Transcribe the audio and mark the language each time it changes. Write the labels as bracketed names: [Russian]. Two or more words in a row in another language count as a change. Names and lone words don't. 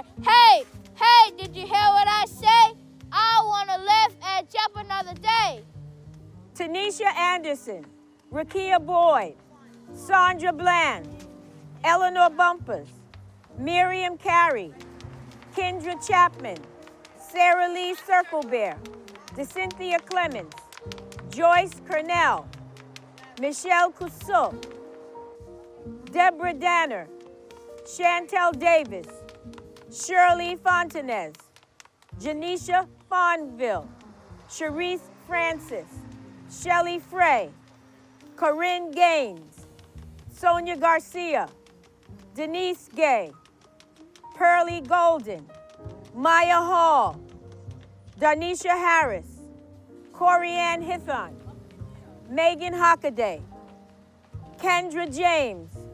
[English] Hey, hey, did you hear what I say? I want to live and jump another day. Tanisha Anderson, Rakia Boyd, Sandra Bland, Eleanor Bumpers, Miriam Carey, Kendra Chapman, Sarah Lee Circlebear, DeCynthia Clemens, Joyce Cornell, Michelle Cousseau, Deborah Danner, Chantel Davis, Shirley Fontanez, Janisha Fonville, Sharice Francis, Shelley Frey, Corinne Gaines, Sonia Garcia, Denise Gay, Pearlie Golden, Maya Hall, Darnisha Harris, Corianne Hithon, Megan Hockaday, Kendra James,